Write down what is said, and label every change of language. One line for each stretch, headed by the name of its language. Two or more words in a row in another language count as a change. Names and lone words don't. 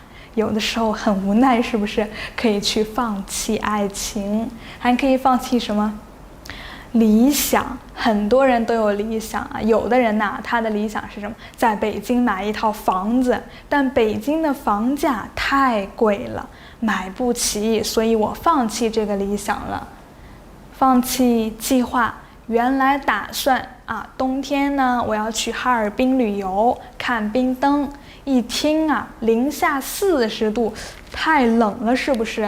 Chinese: 有的時候很無奈，是不是？可以去放棄愛情，還可以放棄什麼？理想，很多人都有理想啊。有的人吶，他的理想是什麼？在北京買一套房子，但北京的房價太貴了，買不起，所以我放棄這個理想了。放棄計劃，原來打算啊，冬天呢，我要去哈爾濱旅遊，看冰燈。一聽啊，-40度，太冷了，是不是？